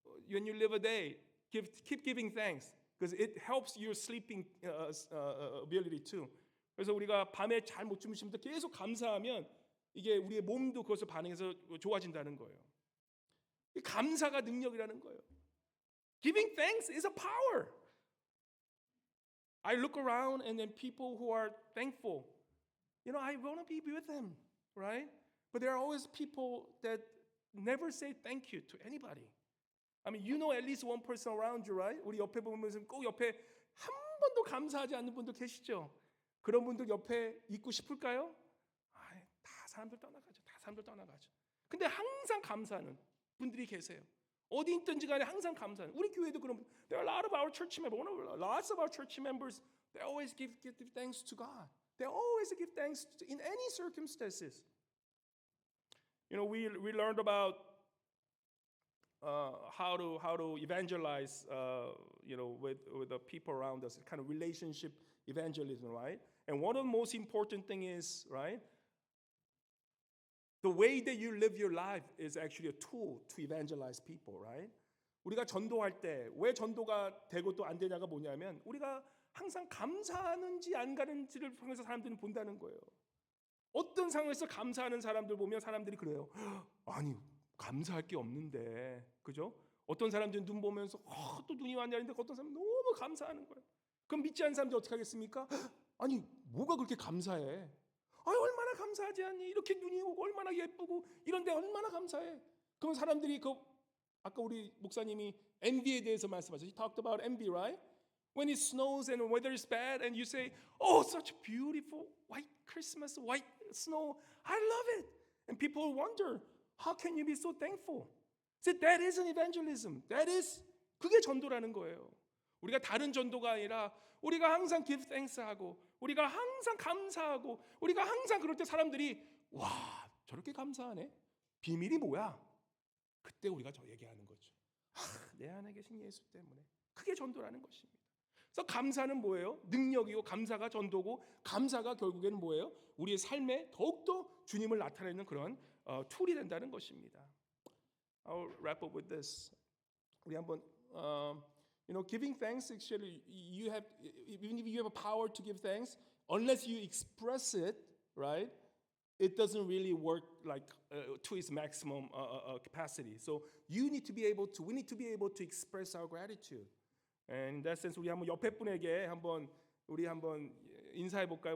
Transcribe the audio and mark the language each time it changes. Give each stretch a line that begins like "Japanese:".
English: When you live a day, keep giving thanks because it helps your sleeping ability too.
Korean: 그래서 우리가 밤에 잘 못 주무시면서 계속 감사하면 이게 우리의 몸도 그것을 반응해서 좋아진다는 거예요. 이 감사가 능력이라는 거예요.
English: Giving thanks is a power. I look around and then people who are thankful, I want to be with them, right? But there are always people that never say thank you to anybody. I mean, you know at least one person around you, right?
Korean: 우리 옆에 보면서 꼭 옆에 한 번도 감사하지 않는 분도 계시죠? 그런 분들 옆에 있고 싶을까요? 다 사람들 떠나가죠. 다 사람들 떠나가죠. 근데 항상 감사하는 분들이 계세요. 어디 있든지 간에 항상 감사하는. 우리 교회도 그런 분.
English: There are a lot of our church members. Lots of our church members. They always give thanks to God. They always give thanks in any circumstances. We learned about how to evangelize, with the people around us, kind of relationship evangelism, right? And one of the most important thing is, right, the way that you live your life is actually a tool to evangelize people, right?
Korean: 우리가 전도할 때 왜 전도가 되고 또 안 되냐가 뭐냐면 우리가 항상 감사하는지 안 가는지를 통해서 사람들이 본다는 거예요. 어떤 상황에서 감사하는 사람들 보면 사람들이 그래요. 아니, 감사할 게 없는데, 그죠? 어떤 사람들은 눈 보면서 또 눈이 왔냐는데 어떤 사람은 너무 감사하는 거예요. 그럼 믿지 않는 사람들이 어떻게 하겠습니까? 아니, 뭐가 그렇게 감사해? 얼마나 감사하지 않니? 이렇게 눈이 오고 얼마나 예쁘고 이런데 얼마나 감사해? 그럼 사람들이 아까 우리 목사님이 envy에 대해서 말씀하셨죠.
English: He talked about envy, right? When it snows and weather is bad and you say, "Oh, such beautiful white Christmas, white snow. I love it." And people wonder, how can you be so thankful? So that is an evangelism.
Korean: 그게 전도라는 거예요. 우리가 다른 전도가 아니라 우리가 항상
English: give thanks
Korean: 하고 우리가 항상 감사하고 우리가 항상 그럴 때 사람들이 와, 저렇게 감사하네. 비밀이 뭐야? 그때 우리가 저 얘기하는 거죠. 내 안에 계신 예수 때문에. 그게 전도라는 것입니다. 그래서 감사는 뭐예요? 능력이고 감사가 전도고 감사가 결국에는 뭐예요? 우리의 삶에 더욱더 주님을 나타내는 그런 툴이 된다는 것입니다.
English: I'll wrap up with this.
Korean: 우리 한번
English: giving thanks actually even if you have a power to give thanks, unless you express it, right? It doesn't really work like to its maximum capacity. So we need to be able to express our gratitude. And in that sense,
Korean: 우리 한번 옆에 분에게 우리 한번 인사해 볼까요?